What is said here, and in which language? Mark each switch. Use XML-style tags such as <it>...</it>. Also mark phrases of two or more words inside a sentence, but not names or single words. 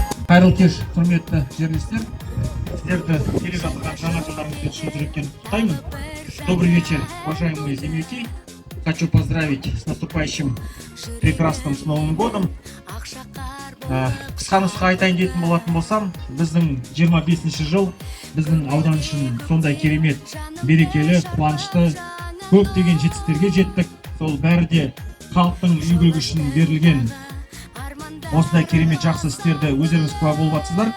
<kk>Қайырлы кеш, құрметті жерлестер. Сіздерді келе жатқан жаңа жылдарыңызбен шын жүректен құттықтаймын.</kk> <ru>Добрый вечер, уважаемые земляки. Хочу поздравить с наступающим прекрасным с Новым годом.</ru> <kk>Қысқа нұсқа айтайын дейтін болатын болсам, біздің 25-ші жыл біздің аудан үшін сондай керемет, берекелі, қуанышты, көптеген жетістіктерге жеттік. Сол бәрі де халықтың игілігі үшін берілген осындай керемет жақсы істерді өздеріңіз куә болып жатсыздар.</kk>